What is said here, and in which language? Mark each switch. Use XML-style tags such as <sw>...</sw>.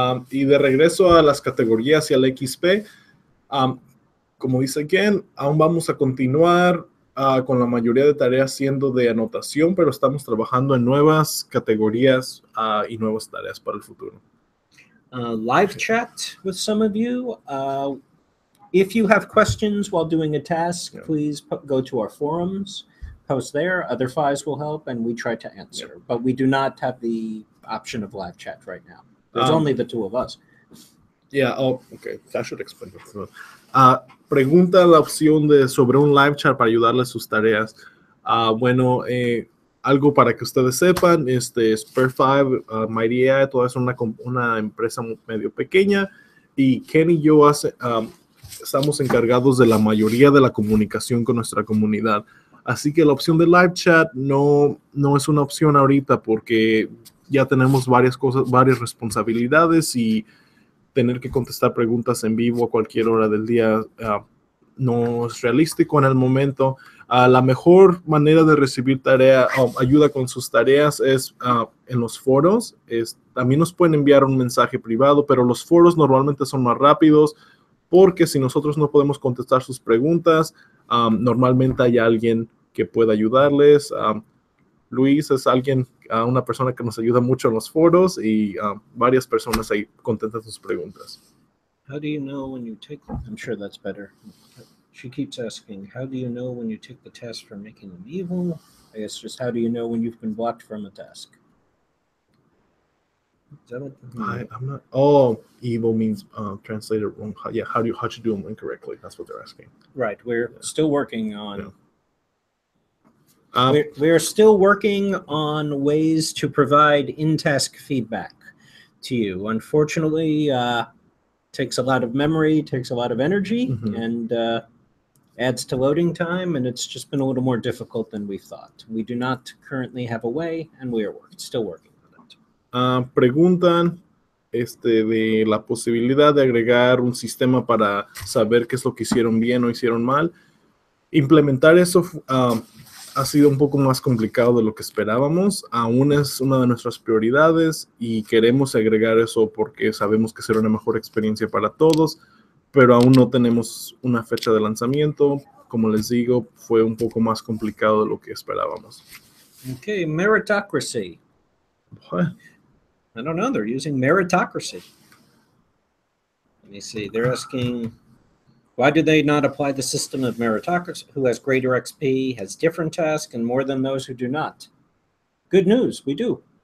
<es>Y de regreso a las categorías y al XP, como dice Ken, aún vamos a continuar con la mayoría de tareas siendo de anotación, pero estamos trabajando en nuevas categorías y nuevas tareas para el futuro.</es> <en>Live chat with some of you. If you have questions while doing a task, please go to our forums, post there. Other fives will help, and we try to answer. But we do not have the option of live chat right now. There's only the two of us. Yeah, okay. I should explain it.</en> <es>Pregunta la opción sobre un live chat para ayudarle a sus tareas. Bueno, algo para que ustedes sepan, Spare5, Mighty AI, toda es una empresa medio pequeña, y Ken y yo estamos encargados de la mayoría de la comunicación con nuestra comunidad. Así que la opción de live chat no es una opción ahorita porque ya tenemos varias responsabilidades y tener que contestar preguntas en vivo a cualquier hora del día no es realístico en el momento. La mejor manera de recibir ayuda con sus tareas es en los foros. También nos pueden enviar un mensaje privado, pero los foros normalmente son más rápidos porque si nosotros no podemos contestar sus preguntas, normalmente hay alguien que pueda ayudarles. Luis es una persona que nos ayuda mucho en los foros y varias personas ahí contestan sus preguntas.</es> <en>How do you know when you take them? I'm sure that's better. She keeps asking, how do you know when you take the test for making them evil? I guess just how do you know when you've been blocked from a task? Is that what? I'm not. Oh, evil means translated wrong. Yeah, how'd you do them incorrectly? That's what they're asking. Right. We're still working on. Yeah. We're still working on ways to provide in-task feedback to you. Unfortunately, takes a lot of memory, takes a lot of energy, Mhm. and adds to loading time, and it's just been a little more difficult than we thought. We do not currently have a way, and we are still working on it.</en> <es>Preguntan de la posibilidad de agregar un sistema para saber qué es lo que hicieron bien o hicieron mal. Implementar eso ha sido un poco más complicado de lo que esperábamos. Aún es una de nuestras prioridades y queremos agregar eso porque sabemos que será una mejor experiencia para todos, pero aún no tenemos una fecha de lanzamiento. Como les digo, fue un poco más complicado de lo que esperábamos.</es> <en>Okay, meritocracy. What? I don't know. They're using meritocracy. Let me see. They're asking, why do they not apply the system of meritocracy? Who has greater XP, has different tasks, and more than those who do not? Good news. We do.</en>